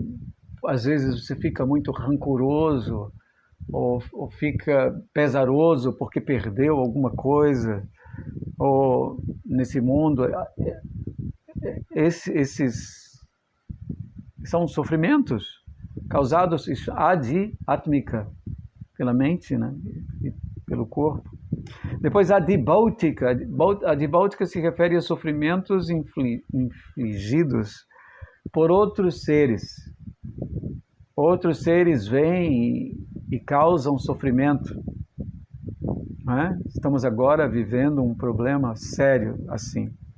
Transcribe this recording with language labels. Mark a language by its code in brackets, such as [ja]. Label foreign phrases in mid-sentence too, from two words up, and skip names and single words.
[pt] Às vezes você fica muito rancoroso ou fica pesaroso porque perdeu alguma coisa, ou nesse mundo. Esses são sofrimentos causados adi-atmika, pela mente, né? E pelo corpo. Depois, adi-bhautika. Adi-bhautika se refere a sofrimentos infligidos por outros seres. Outros seres vêm e causam sofrimento. Né? Estamos agora vivendo um problema sério assim.